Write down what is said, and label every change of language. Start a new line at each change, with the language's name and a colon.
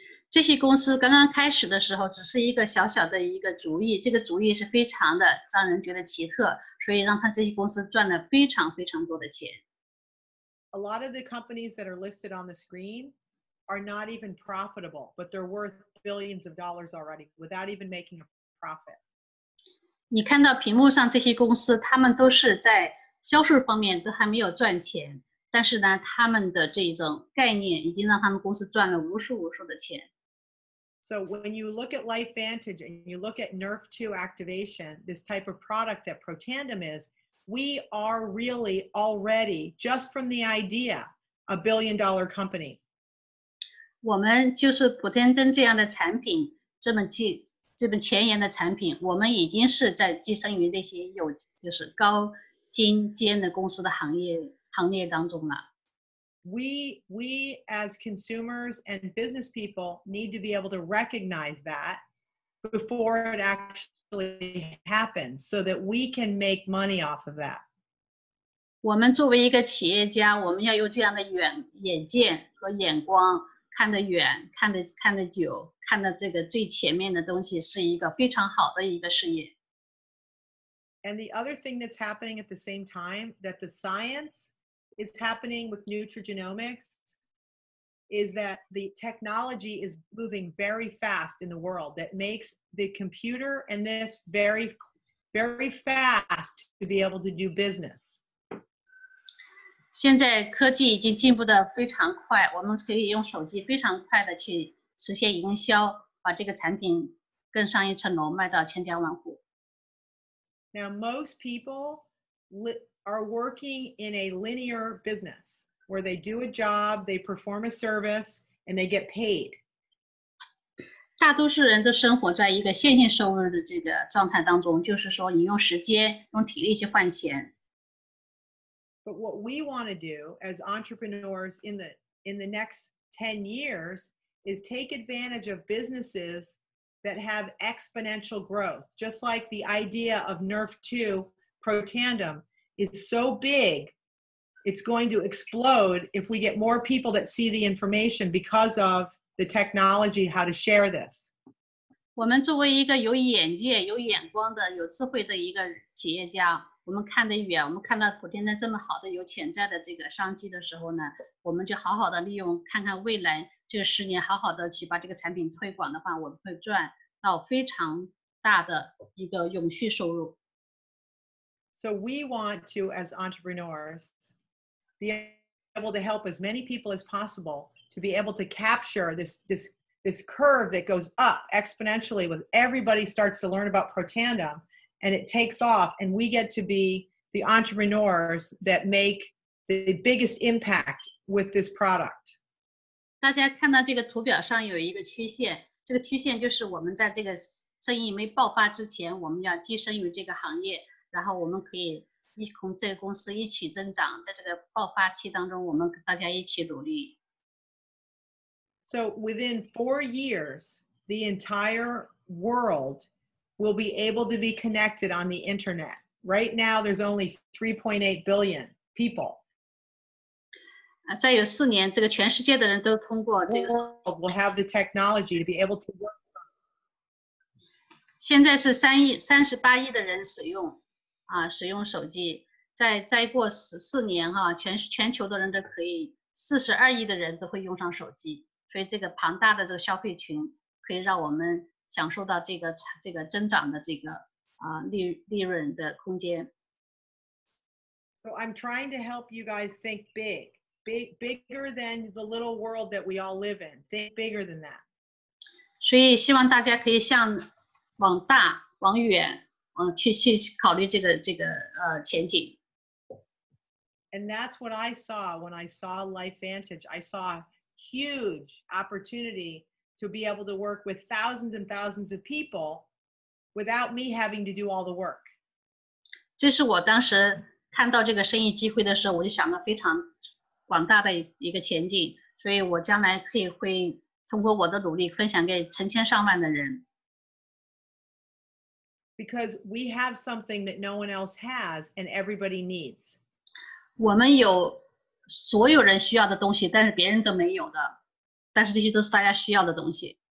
Chinese: 这些公司刚刚开始的时候，只是一个小小的一个主意，这个主意是非常的让人觉得奇特，所以让这些公司赚了非常非常多的钱。
English: A lot of the companies that are listed on the screen are not even profitable, but they're worth billions of dollars already without even making a profit.
Chinese: 你看到屏幕上这些公司，他们都是在销售方面都还没有赚钱，但是呢，他们的这种概念已经让他们公司赚了无数的钱。
English: So when you look at LifeVantage and you look at Nerf2 activation, this type of product that Protandem is, we are really already, just from the idea, $1 billion company.
Chinese: 我们就是普天灯这样的产品，这么前沿的产品，我们已经是在跻身于那些就是高精尖的公司的行列当中了。
English: We as consumers and business people need to be able to recognize that before it actually happens so that we can make money off of that.
Chinese: 我们作为一个企业家，我们要有这样的眼见和眼光，看得远，看得久，看得这个最前面的东西，是一个非常好的一个事业。
English: And the other thing that's happening at the same time, that the science is happening with nutrigenomics, is that the technology is moving very fast in the world that makes the computer and this very, very fast to be able to do business.
Chinese: 现在科技已经进步的非常快，我们可以用手机非常快的去实现营销，把这个产品更上一层楼，卖到千家万户。
English: Now, most people are working in a linear business where they do a job, they perform a service, and they get paid.
Chinese: 大多数人都生活在一个线性收入的这个状态当中，就是说你用时间、用体力去换钱。
English: But what we want to do as entrepreneurs in the next 10 years is take advantage of businesses that have exponential growth. Just like the idea of Nerf 2 Protandim is so big, it's going to explode if we get more people that see the information because of the technology, how to share this.
Chinese: 我们作为一个有眼界、有眼光的、有智慧的一个企业家，我们看得远，我们看到普天的这么好的有潜在的这个商机的时候呢，我们就好好的利用，看看未来这个10年，好好的去把这个产品推广的话，我们会赚到非常大的一个永续收入。
English: So we want to, as entrepreneurs, be able to help as many people as possible to be able to capture this curve that goes up exponentially with everybody starts to learn about Protandim and it takes off and we get to be the entrepreneurs that make the biggest impact with this product.
Chinese: 大家看到这个图表上有一个曲线，这个曲线就是我们在这个生意没爆发之前，我们要跻身于这个行业，然后我们可以同这个公司一起增长，在这个爆发期当中，我们大家一起努力。
English: So within 4 years, the entire world will be able to be connected on the internet. Right now, there's only 3.8 billion people.
Chinese: 再有4年，这个全世界的人都通过这个。
English: Will have the technology to be able to work.
Chinese: 现在是38亿的人使用手机，再过4年全球的人都可以，42亿的人都会用上手机。所以这个庞大的这个消费群可以让我们享受到这个增长的这个利润的空间。
English: So I'm trying to help you guys think bigger than the little world that we all live in. Think bigger than that.
Chinese: 所以希望大家可以往大往远去考虑这个前景。
English: And that's what I saw when I saw LifeVantage. I saw huge opportunity to be able to work with thousands and thousands of people without me having to do all the work.
Chinese: 这是我当时看到这个生意机会的时候，我就想到非常广大的一个前景，所以我将来会通过我的努力分享给成千上万的人。
English: Because we have something that no one else has and everybody needs.
Chinese: 我们有所有人需要的东西，但是别人都没有的，但是这些都是大家需要的东西。